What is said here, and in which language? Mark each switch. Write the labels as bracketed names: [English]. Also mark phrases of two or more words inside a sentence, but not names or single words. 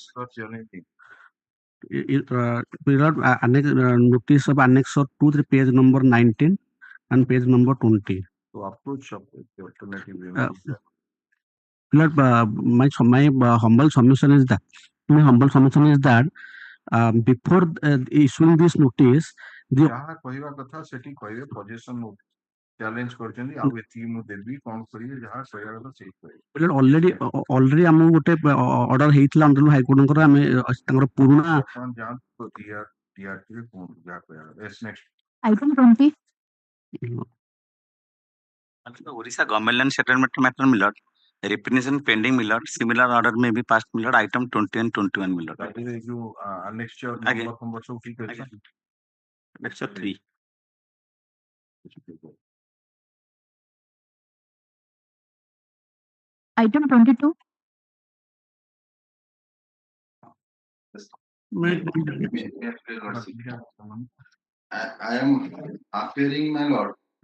[English] Notice of Annexure 2, page number 19 and page number 20. So approach of the alternative my humble submission is that before issuing this notice, the [Odia] ଯାହା କହିବା କଥା ସେଠି କହିବେ [English] possession challenge [Odia] କରିଛନ୍ତି ଆଉ ଏତିକି ମୁଁ ଦେବି କଣ କରିବେ ଯାହା କହିବା କଥା ସେଇ କହିବେ already ଆମକୁ ଗୋଟେ order ହେଇଥିଲା ଅଣ୍ଡରଲୁ ହାଇକୋର୍ଟଙ୍କର ଆମେ ତାଙ୍କର ପୁରୁଣା ଆପଣ ଯାଆନ୍ତୁ DRT କୁହନ୍ତୁ ଯାହା କହିବା କଥା [English] yes next Item 20. Orissa government land settlement matter Millard. Representation pending Millard. Similar order may be passed Millard. Item 20 and 21 Millard. [Odia] ଯୋଉ annexure number ସବୁ ଠିକ ଅଛି [English] Annexure 3. Item 22. I am appearing, my lord.